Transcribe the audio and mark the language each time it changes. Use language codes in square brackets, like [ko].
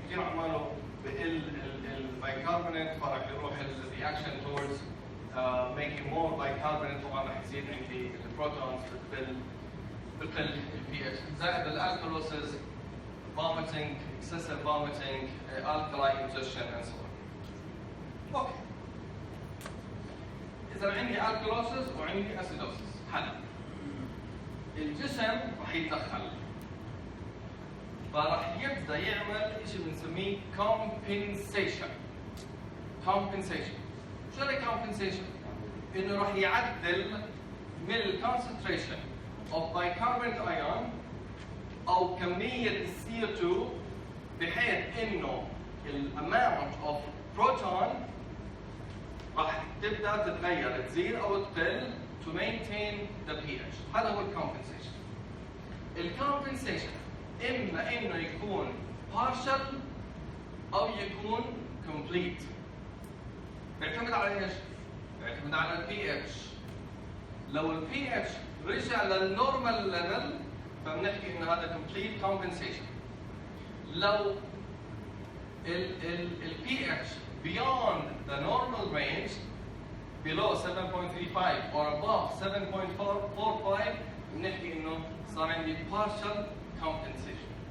[ar] كثير عماله بقل البيكربونات، فراح يروح الرياكشن [en] towards making more bicarbonate، [ar] طبعا راح يزيد عندي البروتونز بقل البي اتش. زائد الالكالوسيس، [en] vomiting, excessive vomiting, alkali ingestion and so on. Okay. [ar] إذا عندي alkalosis وعندي acidosis، هلا الجسم راح يتدخل، فراح يبدا يعمل شيء بنسميه compensation. compensation. شو هي compensation؟ إنه راح يعدل من concentration of bicarbonate ion أو كمية CO2 بحيث إنه amount of proton راح تبدا تتغير، تزيد او تقل [en] to maintain the pH. [ar] هذا هو الكومبنسيشن. الكومبنسيشن اما انه يكون partial او يكون complete. بيعتمد على ايش؟ بيعتمد على البي اتش. لو البي اتش رجع للنورمال ليفل فبنحكي انه هذا complete compensation. لو البي اتش [en] beyond the normal range, below 7.35 or above 7.45, [ar] بنحكي انه صار عندي [en] partial compensation.